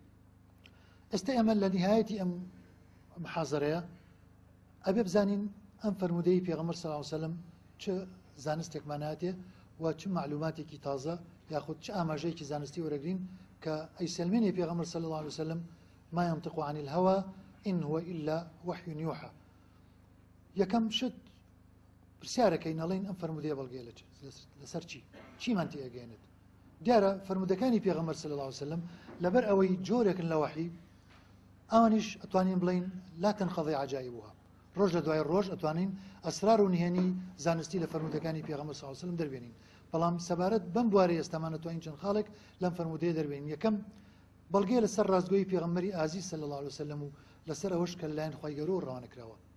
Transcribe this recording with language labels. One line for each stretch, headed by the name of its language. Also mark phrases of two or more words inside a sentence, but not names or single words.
Central Kurdish: ئێستا ئێمە لە نهایەتی ئەم محاضەرەیە ئەبێ بزانین ئەم فەرمودەی پێغەمبەر
Arabic: صلی الله علیه وسلم
Central Kurdish: چ زانستێکماناتێ و چ معلوماتێکی تازە یاخود چ ئاماژەیەکی زانستی وەرەگرین کە ئەیسلمێنی پێغەمبەر
Arabic: صلی الله عليه وسلم ما ينطق عن الهوى إن هو إلا وحي يوحى
Central Kurdish: یەکەم شت پرسیارەکەی نەڵێن ئەم فەرمودەیە بەڵگەیە لەسەر چیمان تێگەێنێت دیارە فەرمودەکانی پێغەمبەر
Arabic: صلی الله عليه وسلم
Central Kurdish: لەبەر ئەوەی جۆرێکن لە وحی ئەوانیش ئەتوانین بڵین
Arabic: لا تنقضي عجائبها
Central Kurdish: ڕۆژ لە دوای ڕۆژ ئەتوانین ئەسرار و نهێنی زانستی لە فەرمودەکانی پێغەمبەر
Arabic: صلی الله عليه وسلم
Central Kurdish: دەربێنین بەڵام سەبارەت بەم بوارەی ئێستامان ئەتوانین چەند خاڵێک لەم فەرمودەیە دەربێنین یەکەم بەڵگەیە لەسەر ڕاستگۆیی پێغەمبەری ئازیز
Arabic: صلی الله عليه وسلم
Central Kurdish: و لەسەر ئەوەش کە لەلایەن خوای گەورە ڕەوانەکراوە